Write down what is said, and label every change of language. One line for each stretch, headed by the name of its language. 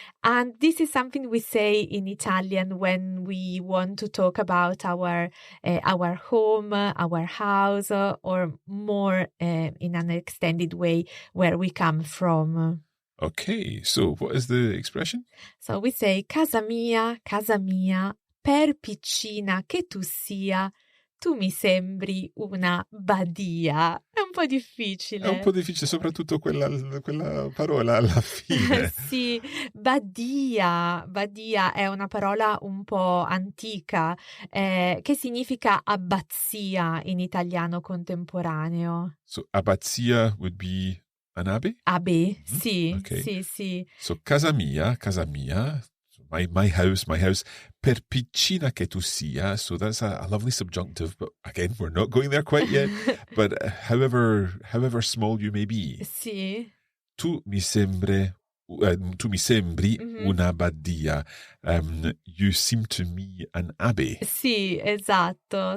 English: And this is something we say in Italian when we want to talk about our home, our house, or more in an extended way where we come from. Okay, so what is the expression? So we say
Italian: casa mia, per piccina che tu sia, tu mi sembri una badia. È un po' difficile. È un po' difficile, soprattutto quella parola alla fine. Sì, badia è una parola un po' antica che significa abbazia in italiano contemporaneo.
English: So abbazia would be an abbey? Abbey, sì, okay.
Italian: sì. So casa mia,
English: my house,
Italian: per piccina che tu sia.
English: So that's a lovely subjunctive, but again, we're not going there quite yet. But however small you may be,
Italian: sì. Tu mi sembri una badia.
English: You seem to me an abbey.
Italian: Sì, esatto.